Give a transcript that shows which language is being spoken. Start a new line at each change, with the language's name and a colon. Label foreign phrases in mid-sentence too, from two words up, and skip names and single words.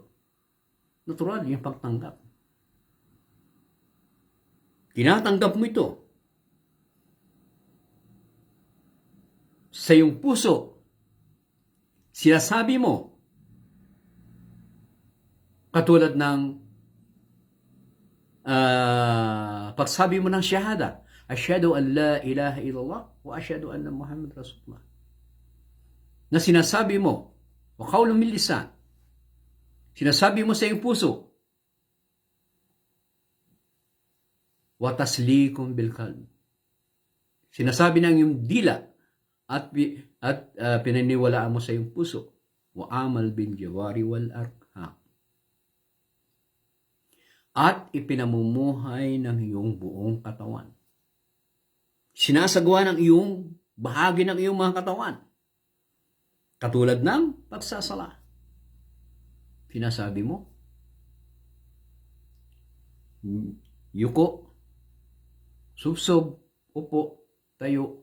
Filipino: Natural, yung pagtanggap. Tinatanggap mo ito sa iyong puso. Sinasabi mo, katulad ng pagsabi mo ng syahada,
Arabic: أشهد أن لا إله إلا الله وأشهد أن محمدا رسول الله.
Filipino: Na sinasabi mo,
Arabic: وقول من لسان,
Filipino: sinasabi mo sa iyong puso,
Arabic: وتصديق بالقلب,
Filipino: sinasabi ng iyong dila at pinaniwalaan mo sa iyong puso,
Arabic: وعمل بالجوارح والأرحام,
Filipino: at ipinamumuhay ng iyong buong katawan. Sinasagawa ng iyong bahagi ng iyong mga katawan. Katulad ng pagsasala. Sinasabi mo, yuko, subsob, upo, tayo.